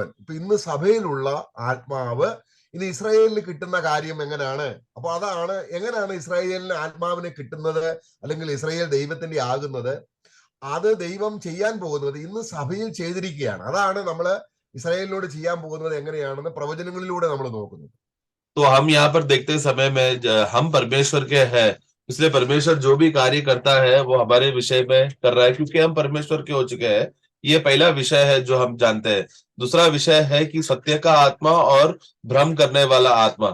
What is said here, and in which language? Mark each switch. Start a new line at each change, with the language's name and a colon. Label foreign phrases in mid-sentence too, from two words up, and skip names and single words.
Malayalam: ഇപ്പൊ ഇന്ന് സഭയിലുള്ള ആത്മാവ് ഇനി ഇസ്രായേലിന് കിട്ടുന്ന കാര്യം എങ്ങനെയാണ്? അപ്പൊ അതാണ് എങ്ങനെയാണ് ഇസ്രായേലിന് ആത്മാവിനെ കിട്ടുന്നത്, അല്ലെങ്കിൽ ഇസ്രായേൽ ദൈവത്തിന്റെ ആകുന്നത്. അത് ദൈവം ചെയ്യാൻ പോകുന്നത് ഇന്ന് സഭയിൽ ചെയ്തിരിക്കുകയാണ്. അതാണ് നമ്മള് ഇസ്രായേലിനോട് ചെയ്യാൻ പോകുന്നത് എങ്ങനെയാണെന്ന് പ്രവചനങ്ങളിലൂടെ നമ്മൾ നോക്കുന്നത്.
Hindi: तो हम यहाँ पर देखते समय में हम परमेश्वर के हैं, इसलिए परमेश्वर जो भी कार्य करता है वो हमारे विषय में कर रहा है, क्योंकि हम परमेश्वर के हो चुके हैं. ये पहला विषय है जो हम जानते हैं. दूसरा विषय है कि सत्य का आत्मा और भ्रम करने वाला आत्मा.